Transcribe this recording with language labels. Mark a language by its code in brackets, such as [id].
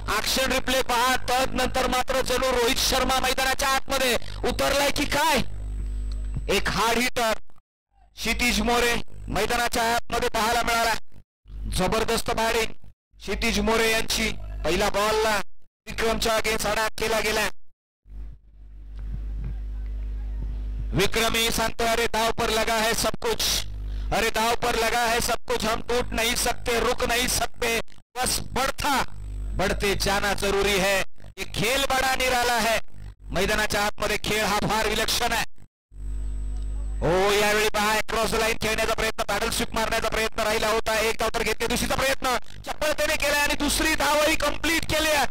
[mr] Action replay पहा तदनंतर मात्र जणू रोहित शर्मा मैदानाच्या आतमध्ये उतरलाय की काय. एक हार्ड हिटर क्षितिज मोरे मैदानाच्या आतमध्ये पाहायला मिळाला. जबरदस्त बॅटिंग क्षितिज मोरे यांची. पहिला बॉलला विक्रमच्या अगेन्स्ट आडाख केला गेला. विक्रम ही सांगतो [hi] अरे दाव पर लगा है सब कुछ, अरे दाव पर लगा है सब कुछ, हम टूट नहीं सकते रुक नहीं सकते, बस बढ़ते जाना जरूरी है. ये खेल बड़ा निराला है. [mr] मैदानाच्या आतमध्ये खेळ हा फार विलक्षण आहे. हो यावेळी पहा क्रॉस लाईन खेळण्याचा प्रयत्न पॅडल स्वीप मारण्याचा प्रयत्न राहिला होता. एक धाव तर घेतली दुसरीचा प्रयत्न चपळतेने केला आणि दुसरी धावही कंप्लीट केली.